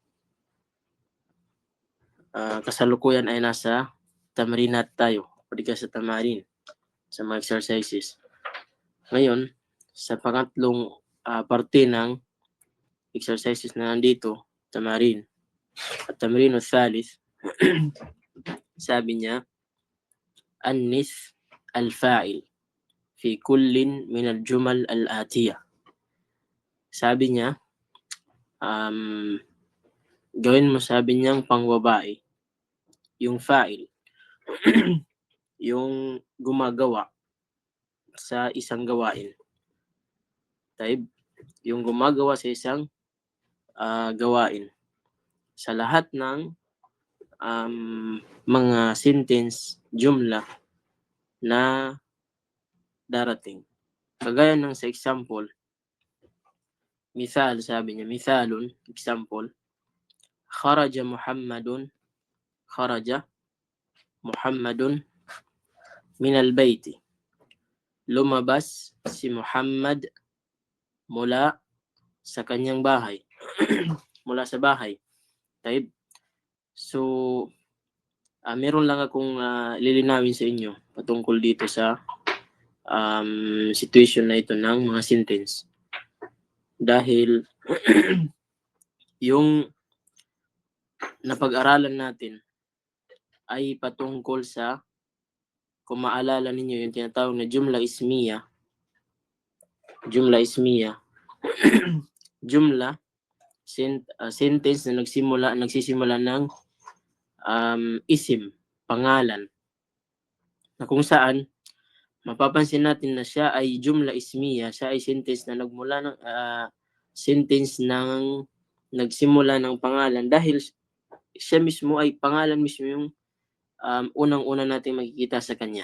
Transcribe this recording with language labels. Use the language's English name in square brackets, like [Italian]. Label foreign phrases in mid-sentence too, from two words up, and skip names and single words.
[Filipino] Kasalukuyan ay nasa tamrinat tayo, o di ka sa tamarin, sa mga exercises. Ngayon, sa pangatlong parte ng exercises na nandito, tamarin, at [Arabic] تمرين الثالث, [Filipino] sabi niya, [Arabic] عين الفاعل في كل من الجمل الآتية. [Filipino] Sabi niya, gawin mo, sabi niyang pangbabae, yung fa'il, yung gumagawa sa isang gawain. Taib, yung gumagawa sa isang gawain. Sa lahat ng mga sentence, jumla na darating. Kagaya ng sa example, misal, sabi niya, misalun, example, [Arabic] خرج محمد من البيت. [Filipino] Lumabas si Muhammad mula sa kanyang bahay. Mula sa bahay. Taib. So, meron lang akong lilinawin sa inyo patungkol dito sa situation na ito ng mga sentence. Dahil yung napag-aralan natin ay patungkol sa, kung maalala ninyo, yung tinatawag na [Arabic] جملة اسمية. جملة اسمية. [Filipino] Jumla, sentence na nagsisimula ng isim, pangalan, na kung saan mapapansin natin na siya ay [Arabic] جملة اسمية, [Filipino] siya ay sentence na nagsimula ng pangalan, dahil siya mismo ay pangalan mismo yung unang-una natin makikita sa kanya.